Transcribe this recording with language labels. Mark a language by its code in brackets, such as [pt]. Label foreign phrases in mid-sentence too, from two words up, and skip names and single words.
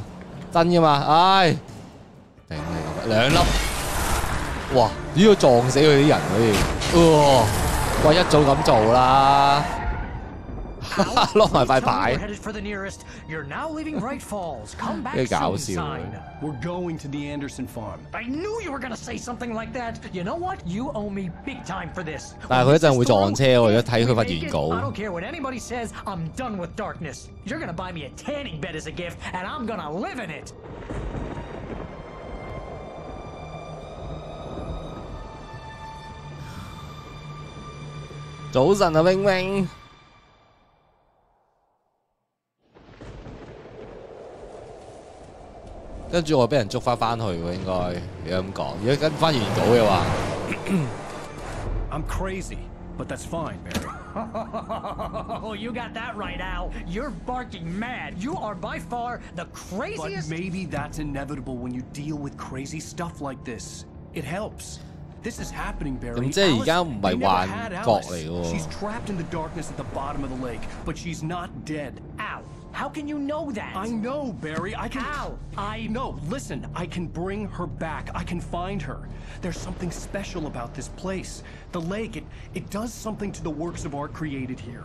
[yue] 真噶嘛？唉，頂你個兩粒，哇！呢個撞死佢啲人嗰啲，喂一早咁做啦，攞埋塊牌，幾搞笑。 [en] We're going to the Anderson farm. I knew you were gonna say something like that. You know what? You owe me big time for this. [yue] 但係佢一陣會撞車喎，如果睇佢份原稿。 [en] I don't care what anybody says. I'm done with darkness. You're gonna buy me a tanning bed as a gift, and I'm gonna live in it. [yue] 早晨啊，明明。跟住我俾人捉翻去喎，應該你咁講。如果跟翻原稿嘅話 [en] I'm crazy, but that's fine, Barry. Oh, you got that right, Al. You're barking mad. You are by far the craziest. But maybe that's inevitable when you deal with crazy stuff like this. It helps. This is happening, Barry. [yue] 咁即係而家唔係幻覺嚟喎。 [en] She's trapped in the darkness at the bottom of the lake, but she's not dead. Al, how can you know that? I know, Barry. I can. Al, No, listen. I can bring her back. I can find her. There's something special about this place. The lake, it does something to the works of art created here.